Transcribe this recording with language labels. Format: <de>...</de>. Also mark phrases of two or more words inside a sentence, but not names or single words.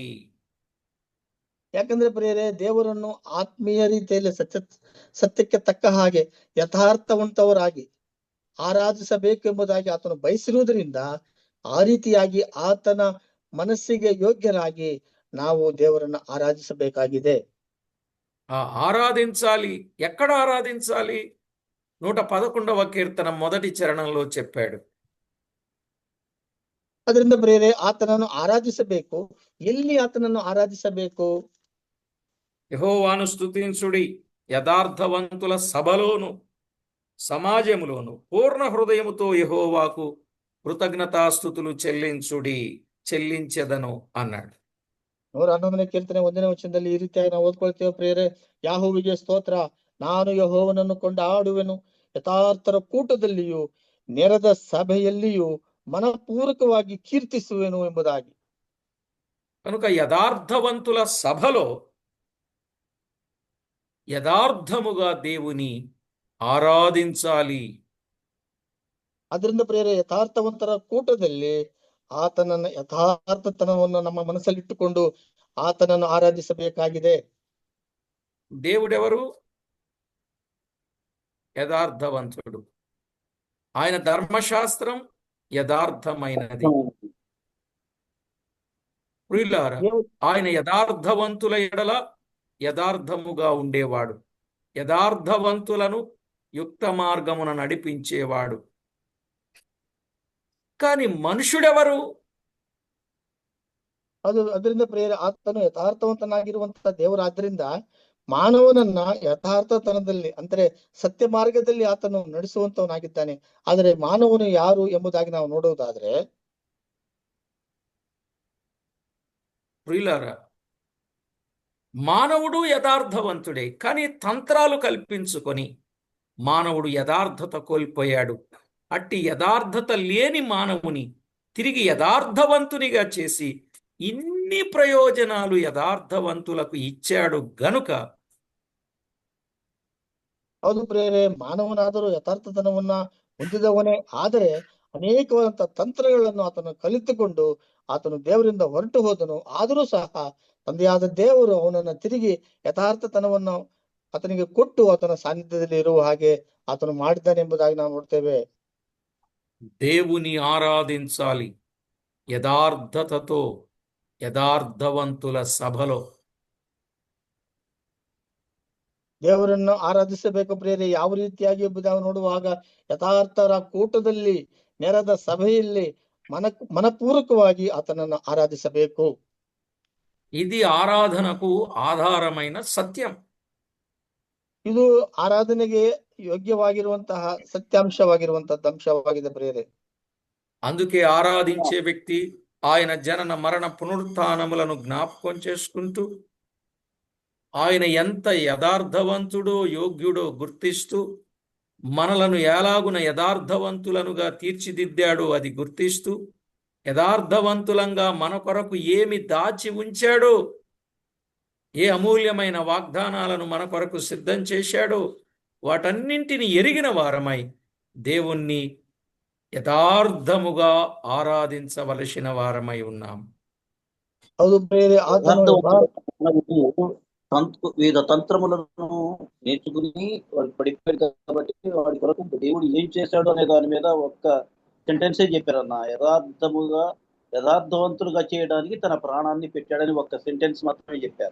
<kn>ಯಾಕಂದ್ರೆ ಪ್ರಿಯರೇ, ದೇವರನ್ನು ಆತ್ಮೀಯ ರೀತಿಯಲ್ಲಿ ಸತ್ಯಕ್ಕೆ ತಕ್ಕ ಹಾಗೆ ಯಥಾರ್ಥವಂತವರಾಗಿ ಆರಾಧಿಸಬೇಕೆಂಬುದಾಗಿ ಆತನು ಬಯಸಿರುವುದರಿಂದ ಆ ರೀತಿಯಾಗಿ ಆತನ ಮನಸ್ಸಿಗೆ ಯೋಗ್ಯರಾಗಿ ನಾವು ದೇವರನ್ನ ಆರಾಧಿಸಬೇಕಾಗಿದೆ.</kn> <te>ఆరాధించాలి. ఎక్కడ ఆరాధించాలి? 111వ కీర్తన మొదటి చరణంలో చెప్పాడు.</te> <kn>ಅದರಿಂದ ಪ್ರಿಯರೇ, ಆತನನ್ನು ಆರಾಧಿಸಬೇಕು. ಎಲ್ಲಿ ಆತನನ್ನು ಆರಾಧಿಸಬೇಕು?</kn> <te>యెహోవాను స్తుతించుడి, యథార్థవంతుల సభలోను సమాజములోను పూర్ణ హృదయముతో యెహోవాకు కృతజ్ఞతాస్తుతులు చెల్లించెదను అన్నాడు.</te> <kn>111ನೇ ಕೀರ್ತನೆ 1ನೇ ವಚನದಲ್ಲಿ ಈ ರೀತಿಯಾಗಿ ನಾವು ಓದ್ಕೊಳ್ತೇವೆ ಪ್ರಿಯರೇ. ಯಾಹೋವಿಗೆ ಸ್ತೋತ್ರ, ನಾನು ಯೆಹೋವನನ್ನು ಕೊಂಡಾಡುವೆನು, ಯಥಾರ್ಥರ ಕೂಟದಲ್ಲಿಯೂ ನೆರೆದ ಸಭೆಯಲ್ಲಿಯೂ ಮನಪೂರ್ವಕವಾಗಿ ಕೀರ್ತಿಸುವೆನು ಎಂಬುದಾಗಿ.</kn> <te>కనుక యథార్థవంతుల సభలో యథార్థముగా దేవుని ఆరాధించాలి.</te> <kn>ಅದರಿಂದ ಪ್ರಿಯರೇ, ಯಥಾರ್ಥವಂತರ ಕೂಟದಲ್ಲಿ ಆತನನ್ನ ಯಥಾರ್ಥತನವನ್ನು ನಮ್ಮ ಮನಸ್ಸಲ್ಲಿಟ್ಟುಕೊಂಡು ಆತನನ್ನು ಆರಾಧಿಸಬೇಕಾಗಿದೆ.</kn> <te>దేవుడెవరు? యథార్థవంతుడు. ఆయన ధర్మశాస్త్రం యథార్థమైనది. ప్రియులారా, ఆయన యథార్థవంతుల ఎడల యథార్థముగా ఉండేవాడు, యథార్థవంతులను యుక్త మార్గమున నడిపించేవాడు. కానీ మనుషుడెవరు?</te> <kn>ಅದರಿಂದ ಪ್ರಿಯರೇ, ಆತನು ಯಥಾರ್ಥವಂತನಾಗಿರುವಂತಹ ದೇವರಾದ್ರಿಂದ ಮಾನವನನ್ನ ಯಥಾರ್ಥತನದಲ್ಲಿ ಅಂದ್ರೆ ಸತ್ಯ ಮಾರ್ಗದಲ್ಲಿ ಆತನು ನಡೆಸುವಂತವನಾಗಿದ್ದಾನೆ. ಆದರೆ ಮಾನವನು ಯಾರು ಎಂಬುದಾಗಿ ನಾವು ನೋಡುವುದಾದ್ರೆ,</kn> <te>ప్రియులారా, మానవుడు యథార్థవంతుడే, కానీ తంత్రాలు కల్పించుకొని మానవుడు యథార్థత కోల్పోయాడు. అట్టి యథార్థత లేని మానవుని తిరిగి యథార్థవంతునిగా చేసి ఇన్ని ప్రయోజనాలు యథార్థవంతులకు ఇచ్చాడు గనుక</te> <kn>ಹೌದು ಪ್ರಿಯರೇ, ಮಾನವನಾದರೂ ಯಥಾರ್ಥತನವನ್ನ ಹೊಂದಿದವನೇ, ಆದರೆ ಅನೇಕವಾದಂತಹ ತಂತ್ರಗಳನ್ನು ಆತನು ಕಲಿತುಕೊಂಡು ಆತನು ದೇವರಿಂದ ಹೊರಟು ಹೋದನು. ಆದರೂ ಸಹ ತಂದೆಯಾದ ದೇವರು ಅವನನ್ನ ತಿರುಗಿ ಯಥಾರ್ಥತನವನ್ನು ಆತನಿಗೆ ಕೊಟ್ಟು ಆತನ ಸಾನ್ನಿಧ್ಯದಲ್ಲಿ ಇರುವ ಹಾಗೆ ಆತನು ಮಾಡಿದ್ದಾನೆ ಎಂಬುದಾಗಿ ನಾವು ನೋಡ್ತೇವೆ.</kn> <te>దేవుని ఆరాధించాలి యథార్థతతో, యథార్థవంతుల సభలో.</te> <kn>ದೇವರನ್ನು ಆರಾಧಿಸಬೇಕು ಪ್ರಿಯರೇ. ಯಾವ ರೀತಿಯಾಗಿ ಎಂಬುದಾಗಿ ನೋಡುವಾಗ ಯಥಾರ್ಥರ ಕೂಟದಲ್ಲಿ ನೆರೆದ ಸಭೆಯಲ್ಲಿ ಮನಪೂರ್ವಕವಾಗಿ ಆತನನ್ನು ಆರಾಧಿಸಬೇಕು.</kn> <te>ఇది ఆరాధనకు ఆధారమైన సత్యం.</te> <kn>ಇದು ಆರಾಧನೆಗೆ ಯೋಗ್ಯವಾಗಿರುವಂತಹ ಸತ್ಯಾಂಶವಾಗಿರುವಂತಹ ಅಂಶವಾಗಿದೆ ಪ್ರಿಯರೇ.</kn> <te>అందుకే ఆరాధించే వ్యక్తి ఆయన జనన మరణ పునరుత్థానములను జ్ఞాపకం చేసుకుంటూ ఆయన ఎంత యథార్థవంతుడో యోగ్యుడో గుర్తిస్తూ మనలను ఎలాగున యథార్థవంతులనుగా తీర్చిదిద్దాడో అది గుర్తిస్తూ యథార్థవంతులంగా మన కొరకు ఏమి దాచి ఉంచాడో, ఏ అమూల్యమైన వాగ్దానాలను మన కొరకు సిద్ధం చేశాడో వాటన్నింటిని ఎరిగిన వారమై దేవుణ్ణి యథార్థముగా ఆరాధించవలసిన వారమై ఉన్నాం.</te> <kn>ಹೌದು ಪ್ರಿಯರೇ, ಆತನು</kn> <te>వివిధ తంత్రములను నేర్చుకుని వాళ్ళు పడిపోయారు కాబట్టి వాడి కొరకు దేవుడు ఏం చేశాడు అనే దాని మీద ఒక్క సెంటెన్సే చెప్పారన్న. యథార్థవంతులుగా చేయడానికి తన ప్రాణాన్ని పెట్టాడని ఒక్క సెంటెన్స్ మాత్రమే చెప్పారు.</te>